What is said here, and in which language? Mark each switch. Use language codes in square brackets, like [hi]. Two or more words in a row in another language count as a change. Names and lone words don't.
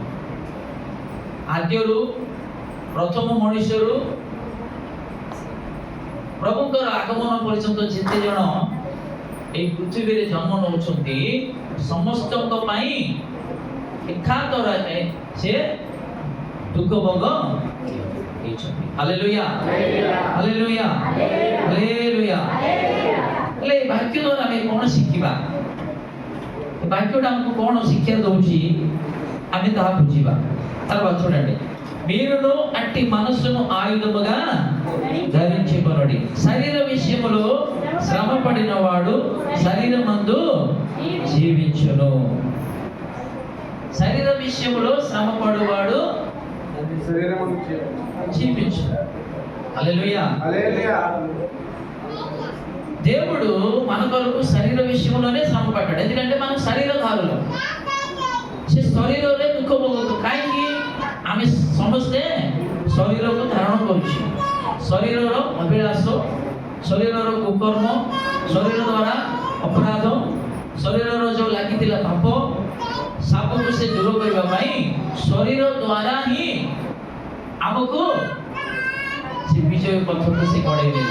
[or] ଆଦ୍ୟରୁ ପ୍ରଥମ ମଣିଷରୁ ପ୍ରଭୁଙ୍କର ଆଗମନ ପର୍ଯ୍ୟନ୍ତ ଯେତେ ଜଣ ଏହି ପୃଥିବୀରେ ଜନ୍ମ ନେଉଛନ୍ତି ସମସ୍ତଙ୍କ ପାଇଁ ଏକାନ୍ତରରେ ସେ ଦୁଃଖ ଭୋଗ ହେଇଛନ୍ତି। ହାଲେଲୁୟା। ହାଲେଲୁୟା। ହାଲେଲୁୟା। ହେଲେ ଏ ବାକ୍ୟ ଦ୍ୱାରା ଆମେ କ'ଣ ଶିଖିବା? ଏ ବାକ୍ୟଟା ଆମକୁ କ'ଣ ଶିକ୍ଷା ଦଉଛି ଆମେ ତାହା ବୁଝିବା। [te] తర్వాత చూడండి మీరును అట్టి మనస్సును ఆయుధముగా ధరించుకొనుడి. శరీర విషయములో శ్రమ పడిన వాడు శరీరమందు జీవించును. శరీర విషయములో శ్రమ పడువాడు జీవించును. హల్లెలూయా। దేవుడు మన కొరకు శరీర విషయంలోనే శ్రమ పడ్డాడు, ఎందుకంటే మనం శరీరధారులు। [or] ସେ ଶରୀରରେ ଦୁଃଖ ଭୋଗ କାହିଁକି? ଆମେ ସମସ୍ତେ ଶରୀରକୁ ଧାରଣ କରୁଛୁ। ଶରୀରର ଅଭିଳାଷ, ଶରୀରର କୁକର୍ମ, ଶରୀର ଦ୍ୱାରା ଅପରାଧ, ଶରୀରର ଯେଉଁ ଲାଗିଥିଲା ପାପ ସବୁକୁ ସେ ଦୂର କରିବା ପାଇଁ ଶରୀର ଦ୍ୱାରା ହିଁ ଆମକୁ ସେ ବିଜୟ ପଥକୁ ସେ କଢ଼େଇ ଦେଲେ।